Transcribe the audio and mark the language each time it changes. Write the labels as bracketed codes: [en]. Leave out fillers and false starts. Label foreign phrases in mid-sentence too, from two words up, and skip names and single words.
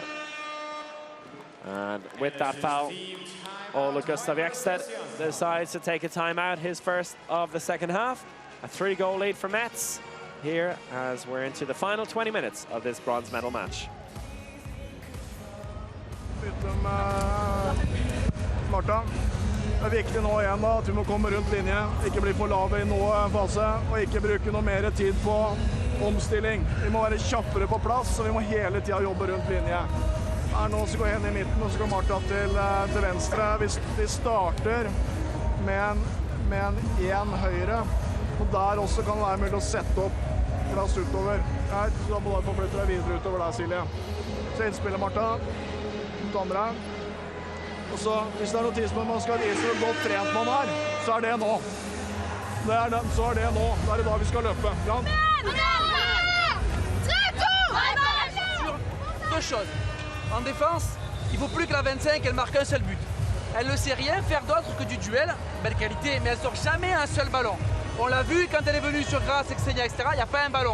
[en] And with that foul, Ole Gustav Ekstedt decides to take a timeout, his first of the second half. A 3-goal lead for Metz here as we're into the final 20 minutes of this bronze medal match. [no] Marta, det viktig nå igjen da, at vi må komme rundt linje, ikke bli for lave I noen fase, og ikke bruke noe mer tid på omstilling. Vi må være kjappere på plass, og vi må hele tiden jobbe rundt linje. Nå så går Henny I midten, og så går Marta til venstre. Vi starter med en høyre, og der også kan det være mulig å sette opp plass utover. Her, så da må du forflytte deg videre utover der, Silje. Så innspiller Marta, mot andre. Og så, hvis det noe tidspunkt man skal vise hvor godt trent man så det nå. Så det nå. Det I dag vi skal løpe. Ja. [fr] Deux choses. En défense, il ne faut plus que la 25 elle marque un seul but. Elle ne sait rien faire d'autre que du duel, belle qualité, mais elle ne sort jamais un seul ballon. On l'a vu quand elle est venue sur Grasse, Xenia, etc., il n'y a pas un ballon.